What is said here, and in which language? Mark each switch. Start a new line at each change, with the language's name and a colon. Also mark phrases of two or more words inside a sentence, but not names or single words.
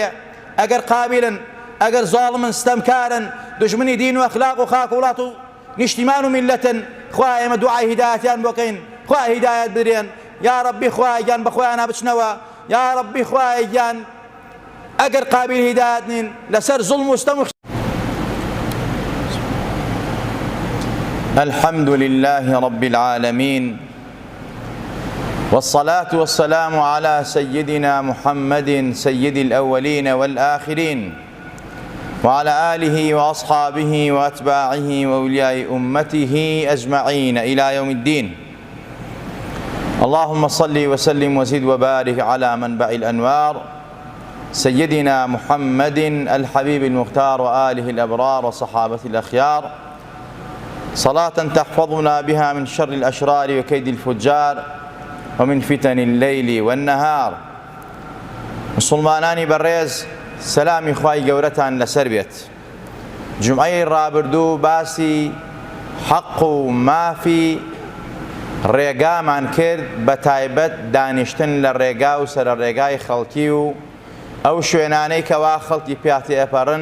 Central Kurdish: ئەگەر قابلن، ئەگەر زاڵمن، ستەمکارن، دژمنی دین و ئەخلاق و خاک و وڵات و نیشتیمان و میلەتن، خوا ئێمە دوعای هیدایەتیان بۆ بکەین، خوا هیدایەت بدرێن. یا ڕەبی خوای گیان بە خۆیان بچنەوە. یا ڕەبی خوای گیان ئەگەر قابل هیدایەت نین لەسەر زوڵم و ستەم و
Arabic: الحمد لله رب العالمين والصلاة والسلام على سيدنا محمد سيد الأولين والآخرين وعلى آله وأصحابه وأتباعه وأولياء أمته أجمعين إلى يوم الدين. اللهم صل وسلم وزد وبارك على منبع الأنوار سيدنا محمد الحبيب المختار وآله الأبرار وصحابة الأخيار، صلاة تحفظنا بها من شر الأشرار وكيد الفجار ومن فتن الليل والنهار.
Central Kurdish: مسلمانانی بەڕێز سەلامی خوای گەورەتان لەسەر بێت. جمعەی ڕابردوو باسی حەق و مافی ڕێگامان کرد، بە تایبەت دانیشتن لە ڕێگا و سەرە ڕێگای خەڵکی و ئەو شوێنانەی کەوا خەڵکی پیاتی ئەپەڕن.